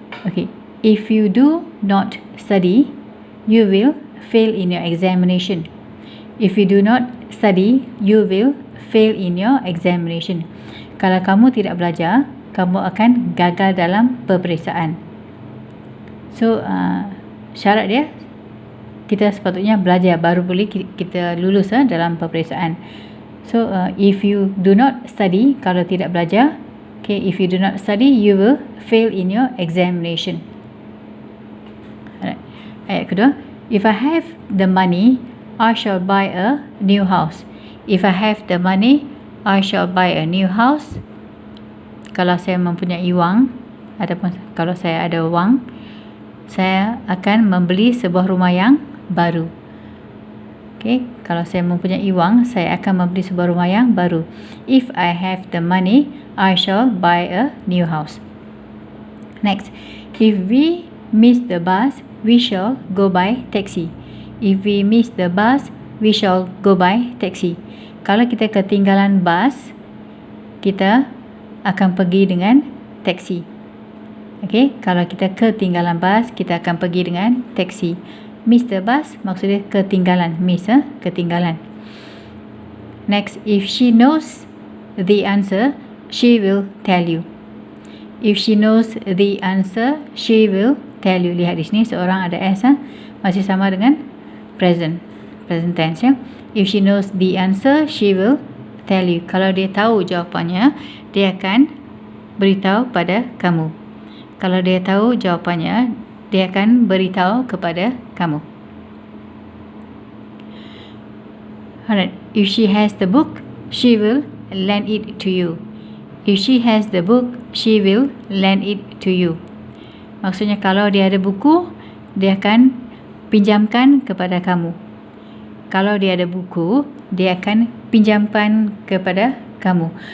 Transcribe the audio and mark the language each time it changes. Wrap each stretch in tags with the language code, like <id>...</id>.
<en>Okey, if you do not study, you will fail in your examination. If you do not study, you will fail in your examination.</en> <ms>Kalau kamu tidak belajar, kamu akan gagal dalam peperiksaan. So, syarat dia, kita sepatutnya belajar baru boleh kita lulus dalam peperiksaan.</ms> <en>So, if you do not study,</en> <ms>kalau tidak belajar,</ms> <en>okay, if you do not study, you will fail in your examination. Alright.</en> <ms>Ayat kedua,</ms> <en>if I have the money, I shall buy a new house. If I have the money, I shall buy a new house.</en> <ms>Kalau saya mempunyai wang, ataupun kalau saya ada wang, saya akan membeli sebuah rumah yang baru. Okay, kalau saya mempunyai wang, saya akan membeli sebuah rumah yang baru.</ms> <en>If I have the money, I shall buy a new house. Next, if we miss the bus, we shall go by taxi. If we miss the bus, we shall go by taxi.</en> <ms>Kalau kita ketinggalan bas, kita akan pergi dengan taksi. Okey, kalau kita ketinggalan bas, kita akan pergi dengan taksi.</ms> <en>Miss the bus</en> <ms>maksudnya ketinggalan, ketinggalan.</ms> <en>Next, if she knows the answer, she will tell you. If she knows the answer, she will tell you.</en> <ms>Lihat di sini seorang ada s masih sama dengan present tense ya.</ms> <en>If she knows the answer, she will tell you.</en> <ms>Kalau dia tahu jawapannya, dia akan beritahu pada kamu. Kalau dia tahu jawapannya, dia akan beritahu kepada kamu.</ms> <en>Alright. If she has the book, she will lend it to you. If she has the book, she will lend it to you.</en> <ms>Maksudnya kalau dia ada buku, dia akan pinjamkan kepada kamu. Kalau dia ada buku, dia akan pinjamkan kepada kamu.</ms>